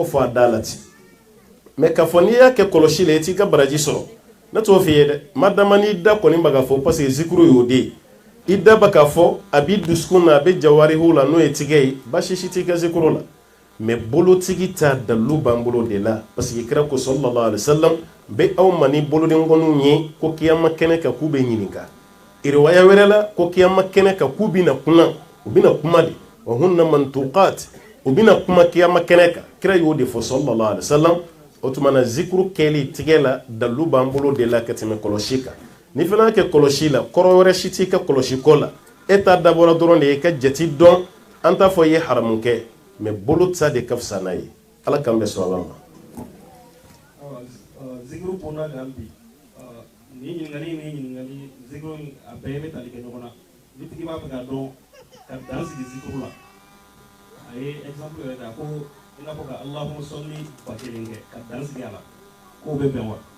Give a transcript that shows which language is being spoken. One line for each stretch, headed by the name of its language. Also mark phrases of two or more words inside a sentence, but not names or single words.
Bambara: fɔ a da la ten mɛ k'a fɔ n'i y'a kɛ kɔlɔsi la i t'i ka baraji sɔrɔ ne t'o f'i ye dɛ madama n'i da kɔni bɛ ka fɔ
French: parce que
Bambara: zikuru y'o de ye i da bɛ ka fɔ a b'i dusukun na a bɛ jawarihu la n'o ye tigɛ ye baasi si t'i ka zikuru la mɛ bolotigi ta dalilu b'an bolo de la
French: parce que
Bambara: kira ko
Arabic: صلى الله عليه وسلم
Bambara: bɛ aw ma ni bolodenkɔniw ye ko kiyama kɛnɛ kan k'u bɛ ɲininka riwaya wɛrɛ la ko kiyama kɛnɛ kan k'u bɛna kuma u bɛna kuma de
Arabic: وهن منطوقات
Bambara: u bɛna kuma kiyama kɛnɛ kan kira y'o de fɔ
Arabic: صلى الله عليه وسلم
Bambara: o tuma na zikuru kɛli tigɛ la dalilu b'an bolo de la ka tɛmɛ kɔlɔsi kan ni fana y'a kɛ kɔlɔsi la kɔrɔ wɛrɛ si t'i ka kɔlɔsi ko la e ta dabɔra dɔrɔn de ye ka jate dɔn an t'a fɔ i ye haramu kɛ mɛ bolo ta de ka fisa n'a ye ala k'an bɛ sɔn ala ma zikuru kɔnɔna kan bi ni ɲininkali zikuru a bɛɛ bɛ tali kɛ ɲɔgɔn na ni tigi b'a fɛ ka dɔn ka dan sigi zikuru la a ye exemple yɛrɛ ta ko i n'a fɔ ka
Arabic: اللهم صل
Bambara: ba kelen kɛ ka dan sigi a la k'o bɛ bɛn wa